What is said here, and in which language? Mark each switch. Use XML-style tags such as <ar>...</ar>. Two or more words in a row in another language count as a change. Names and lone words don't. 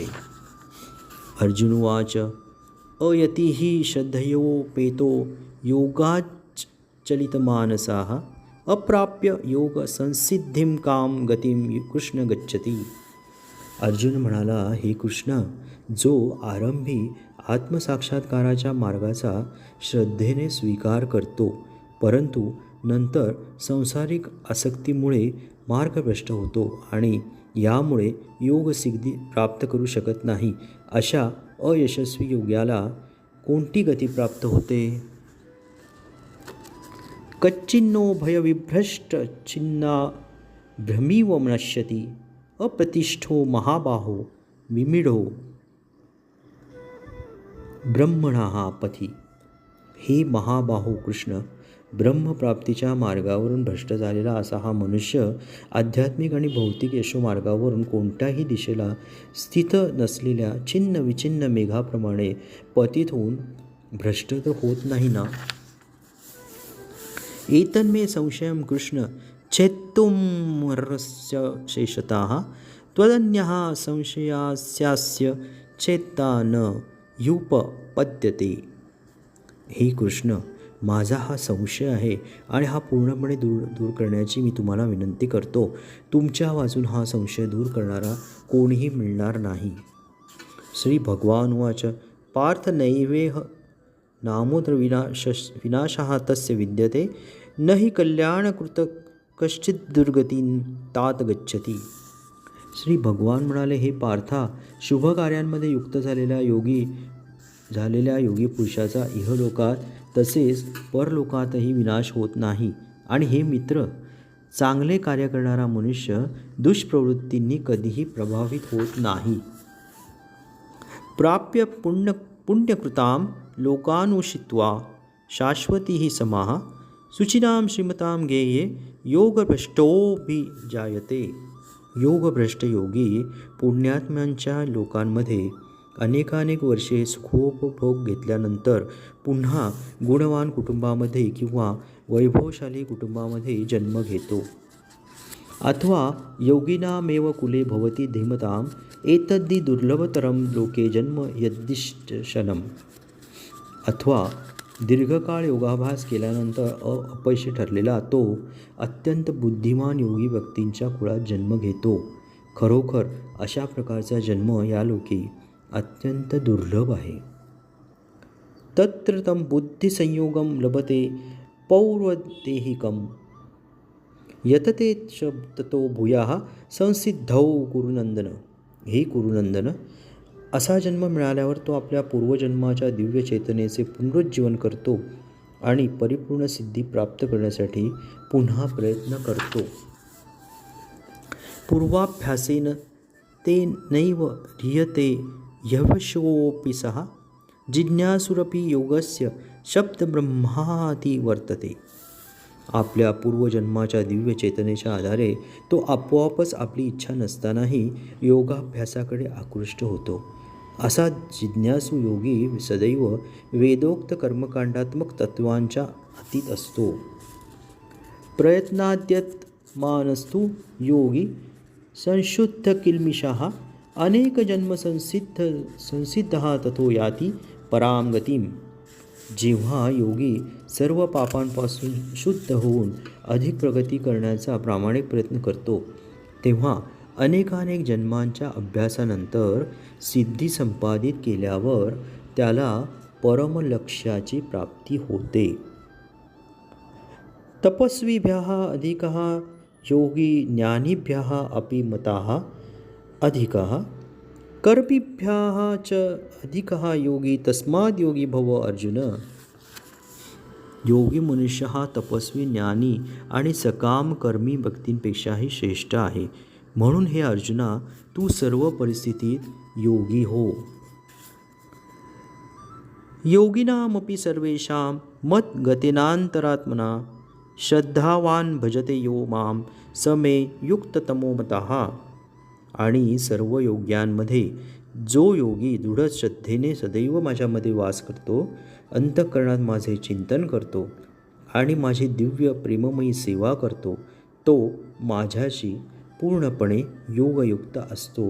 <sa>अर्जुन उवाच. अयतिः श्रद्धयोपेतो योगाच्चलितमानसाः, अप्राप्य योग संसिद्धिं काम गतिं कृष्ण गच्छति.</sa> <mr>अर्जुन म्हणाला, हे कृष्ण, जो आरंभी आत्मसाक्षात्काराच्या मार्गाचा श्रद्धेने स्वीकार करतो, परंतु नंतर सांसारिक आसक्तीमुळे मार्गभ्रष्ट होतो आणि यामुळे योगसिद्धी प्राप्त करू शकत नाही, अशा अयशस्वी योग्याला कोणती गती प्राप्त होते?</mr> <sa>कच्चिन्नो भयविभ्रष्ट छिन्ना भ्रमीव नश्यति, अप्रतिष्ठो महाबाहो विमीढो ब्रह्मणः पथि.</sa> <mr>हे महाबाहो कृष्ण, ब्रह्मप्राप्तीच्या मार्गावरून भ्रष्ट झालेला असा हा मनुष्य आध्यात्मिक आणि भौतिक यशोमार्गावरून कोणत्याही दिशेला स्थित नसलेल्या छिन्न विचिन्न मेघाप्रमाणे पतित होऊन भ्रष्ट तर होत नाही ना?</mr> <sa>एतन्मे संशयं कृष्ण छेत्तुमर्हस्य शेषतः, त्वदन्यः संशयास्यास्य छेत्ता न ह्युपपद्यते.</sa> <mr>हे कृष्ण, माझा हा संशय आहे आणि हा पूर्णपणे दूर करण्याची मी तुम्हाला विनंती करतो. तुमच्या वाचून हा संशय दूर करणारा कोणीही मिळणार नाही.</mr> <sa>श्री भगवान उवाच. पार्थ नैवेह नामोत्र विनाशः तस्य विद्यते, न हि कल्याणकृत कश्चित् दुर्गतीं तात गच्छति.</sa> <mr>श्री भगवान म्हणाले, हे पार्था, शुभकार्यांमध्ये युक्त झालेल्या योगी पुरुषाचा इहलोकात तसेच परलोकातही विनाश होत नाही. आणि हे मित्र, चांगले कार्य करणारा मनुष्य दुष्प्रवृत्तींनी कधीही प्रभावित होत नाही.</mr> <sa>प्राप्य पुण्यकृतां लोकानुषित्वा शाश्वती समाः, शुचिनां श्रीमतां गेये योगभ्रष्टोऽभिजायते.</sa> <mr>योगभ्रष्ट योगी पुण्यात्म्यांच्या लोकांमध्ये अनेकानेक वर्षे सुखोपभोग घेतल्यानंतर पुन्हा गुणवान कुटुंबामध्ये किंवा वैभवशाली कुटुंबामध्ये जन्म घेतो.</mr> <sa>अथवा योगिनामेव कुले भवति धीमतां, एतद्धि दुर्लभतरं लोके जन्म यद्दिशनम्.</sa> <mr>अथवा दीर्घकाळ योगाभ्यास केल्यानंतर अपयशी ठरलेला तो अत्यंत बुद्धिमान योगी व्यक्तींच्या कुळात जन्म घेतो. खरोखर अशा प्रकारचा जन्म या लोकी अत्यंत दुर्लभ आहे.</mr> <sa>तत्र तं बुद्धिसंयोगं लभते पौर्वदेहिकं यतते ततो भूयाः संसिद्धौ कुरुनंदन.</sa> <mr>हे कुरुनंदन, असा जन्म मिळाल्यावर तो आपल्या पूर्वजन्माच्या दिव्य चेतनेचे पुनरुज्जीवन करतो आणि परिपूर्ण सिद्धी प्राप्त करण्यासाठी पुन्हा प्रयत्न करतो.</mr> <sa>पूर्वाभ्यासेन ते नैव ह्रियते यवशोऽपि सः जिज्ञासुरपि योगस्य शब्दब्रह्माति वर्तते.</sa> <mr>आपल्या पूर्वजन्माच्या दिव्य चेतनेच्या आधारे तो आपोआपच आपली इच्छा नसतानाही योगाभ्यासाकडे आकृष्ट होतो. असा जिज्ञासू योगी सदैव वेदोक्त कर्मकांडात्मक तत्वांच्या अतीत असतो.</mr> <sa>प्रयत्नाद्यतमानस्तु योगी संशुद्ध किल्मिषः अनेक जन्म संसिद्धः ततो याति पराम गतिम.</sa> <mr>जेव्हा योगी सर्व पापांपासून शुद्ध होऊन अधिक प्रगती करण्याचा प्रामाणिक प्रयत्न करतो, तेव्हा अनेकानेक जन्मांच्या अभ्यासानंतर सिद्धी संपादित केल्यावर त्याला परमलक्ष्याची प्राप्ती होते.</mr> <sa>तपस्वीभ्यः अधिकः योगी ज्ञानीभ्यः अपि मतः अधिकः कर्मिभ्यः च अधिकः योगी तस्माद् योगी भव अर्जुन.</sa> <mr>योगी मनुष्य हा तपस्वी, ज्ञानी आणि सकाम कर्मी व्यक्तींपेक्षाही श्रेष्ठ आहे. म्हणून हे अर्जुना, तू सर्व परिस्थितीत योगी हो.</mr> <sa>योगिनामपि सर्वेषां मद्गतेनान्तरात्मना श्रद्धावान भजते यो मां स मे युक्ततमो मतः.</sa> <mr>आणि सर्व योग्यांमध्ये जो योगी दृढ श्रद्धेने सदैव माझ्यामध्ये वास करतो, अंतःकरणात माझे चिंतन करतो आणि माझी दिव्य प्रेममयी सेवा करतो, तो माझ्याशी पूर्णपणे योगयुक्त असतो.</mr>